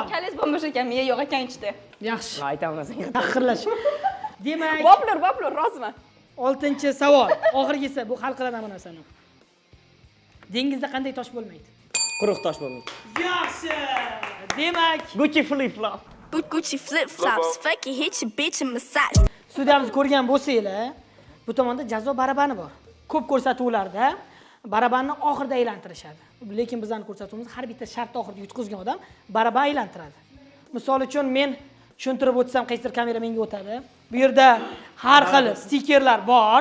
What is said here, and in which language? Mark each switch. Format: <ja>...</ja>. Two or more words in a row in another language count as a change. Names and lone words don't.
<uz>Kalingiz bo'lmash ekan, miya yo'q ekan ichida. Yaxshi. Aytaman senga. Tahqirlash. Demak, Boplar, roziman. 6-savol. Oxirgisi bu hal qiladi bu narsani. Dengizda qanday tosh bo'lmaydi? Quruq tosh bo'lmaydi. Yaxshi. Demak,</uz> <en>Gucci flip flop. Gucci flip flops, fucking hit your bitch and massage.</en> <uz>studiyamizni ko'rgan bo'lsanglar, bu tomonda jazo barabani bor. Ko'p ko'rsatuvlarda barabanni oxirida aylantirishadi. Lekin bizning ko'rsatuvimiz har bitta shart oxirida yutqizgan odam baraban aylantiradi. Misol uchun men tushuntirib o'tsam, qaysidir kamera menga o'tadi. Bu yerda har xil stikerlar bor.</uz>